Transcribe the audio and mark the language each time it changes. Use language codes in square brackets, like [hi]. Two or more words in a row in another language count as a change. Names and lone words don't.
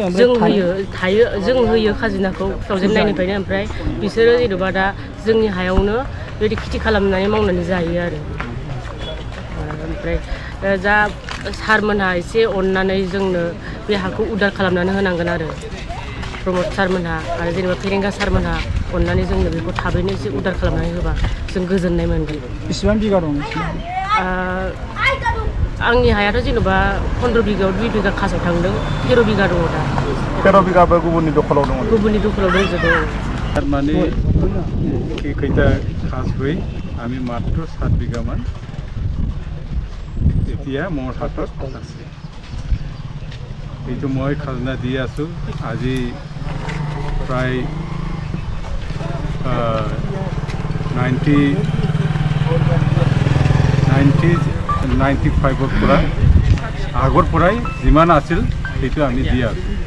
[brx] जों होयो खाजोनाखौ 2009 निफ्रायनो ओमफ्राय बिसोरो जेनेबा दा जोंनि हायावनो बेबायदि खेथि खालामनानै मावनानै जायो आरो ओमफ्राय जा सारमोनहा एसे अननानै जोंनो बे हाखौ उदार खालामनानै होनांगोन आरो प्रमद सारमोनहा आरो जेनेबा फेरेंगा सारमोनहा अननानै जोंनो बेखौ थाबैनो एसे उदार खालामनानै होबा जों गोजोननाय मोनगोन बेसेबां बिगा दं आंनि हायाथ' जेनेबा 15 बिगायाव 2 बिगा खासाव थांदों 13 बिगा दङ दा 13 बिगाबो गुबुननि दखलाव दङ गुबुननि दखलाव दंजोबो [as] মানে কেইটা খাস হৈ আমি মাত্ৰ 7 বিঘামান এতিয়া মোৰ হাতত আছে এইটো মই খাজনা দি আছোঁ আজি প্ৰায় 95ৰ পৰা আগৰ পৰাই যিমান আছিল সেইটো আমি দি আছোঁ